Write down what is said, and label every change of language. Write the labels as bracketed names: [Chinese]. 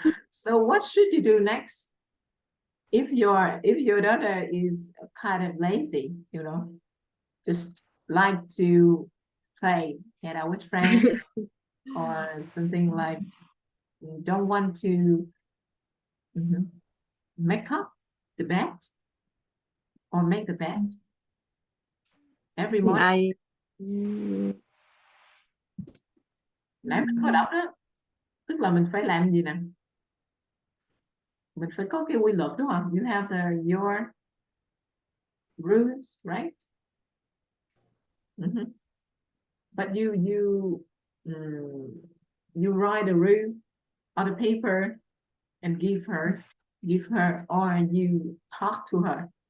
[English] So what should you do next? If your daughter is kind of lazy, you know, just like to play, hang out with friends, or something like don't want to make up the bed or make the bed every morning. [Vietnamese] Nãy mình có đọc đó, tức là mình phải làm gì nè, mình phải có cái quy luật đúng không? [English] You have your rules, right? But you write a rule on a paper and give her, or you talk to her.